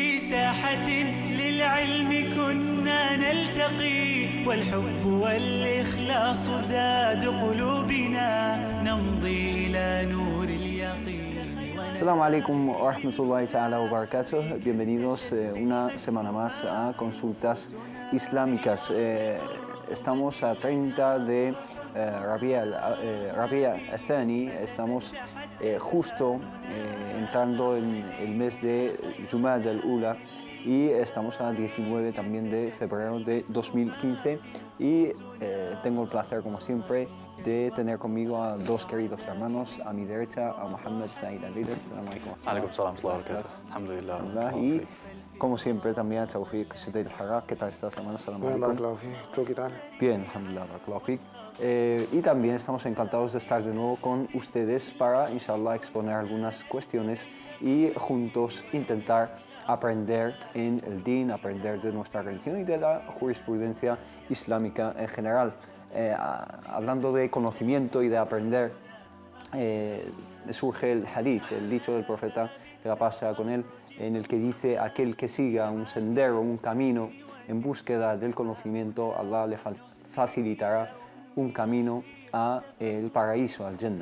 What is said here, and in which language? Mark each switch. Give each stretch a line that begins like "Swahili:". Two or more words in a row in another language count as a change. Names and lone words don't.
Arabic: ساحة للعلم كنا نلتقي والحب والإخلاص زاد قلوبنا نمضي إلى نور اليقين. السلام عليكم ورحمة الله تعالى وبركاته.
Spanish: Bienvenidos una semana más a Consultas Islámicas. Estamos a 30 de Rabi'a al-Thani, estamos justo entrando en el mes de Jumada al-Ula y estamos a 19 también de febrero de 2015 y tengo el placer, como siempre, de tener conmigo a dos queridos hermanos, a mi derecha a Mohammed Said al-Líder.
Arabic: السلام عليكم. عليكم السلام وبركاته. Alhamdulillah.
Spanish: Y como siempre también a Tawfiq Siddil Harrak. ¿Qué tal estás, hermano?
Arabic: السلام عليكم.
Spanish: ¿Tú qué tal? Bien,
Arabic: الحمد لله، بارك الله فيك.
Spanish: Y también estamos encantados de estar de nuevo con ustedes para, inshallah, exponer algunas cuestiones y juntos intentar aprender en el din, aprender de nuestra religión y de la jurisprudencia islámica en general. Hablando de conocimiento y de aprender, surge el hadith, el dicho del profeta, que la paz sea con él, en el que dice: aquel que siga un sendero, un camino en búsqueda del conocimiento, Allah le facilitará un camino a el paraíso, al Jannah.